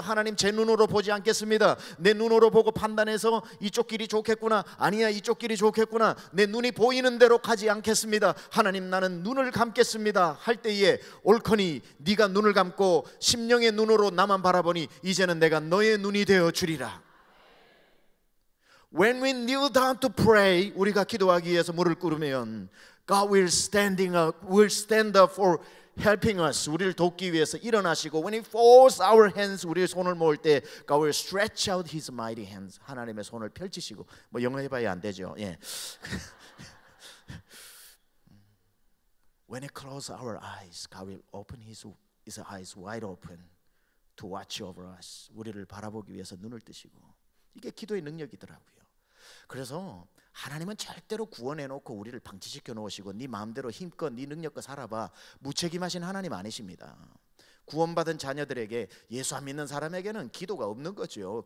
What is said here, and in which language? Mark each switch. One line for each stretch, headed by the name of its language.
Korean: 하나님, 제 눈으로 보지 않겠습니다. 내 눈으로 보고 판단해서 이쪽 길이 좋겠구나, 아니야 이쪽 길이 좋겠구나, 내 눈이 보이는 대로 가지 않겠습니다. 하나님, 나는 눈을 감겠습니다 할 때에 옳거니 네가 눈을 감고 심령의 눈으로 나만 바라보니 이제는 내가 너의 눈이 되어 주리라.
English: When we kneel down to pray,
Korean: 우리가 기도하기 위해서 무릎을 꿇으면
English: God will stand up for helping us.
Korean: 우리를 돕기 위해서 일어나시고,
English: when He folds our hands,
Korean: 우리의 손을 모을 때
English: God will stretch out His mighty hands.
Korean: 하나님의 손을 펼치시고, 뭐 영어 해봐야 안 되죠. 예.
English: When He closes our eyes, God will open His eyes wide open to watch over us.
Korean: 우리를 바라보기 위해서 눈을 뜨시고, 이게 기도의 능력이더라고요. 그래서 하나님은 절대로 구원해놓고 우리를 방치시켜 놓으시고 네 마음대로 힘껏 네 능력껏 살아봐, 무책임하신 하나님 아니십니다. 구원받은 자녀들에게, 예수 안 믿는 사람에게는 기도가 없는 거죠.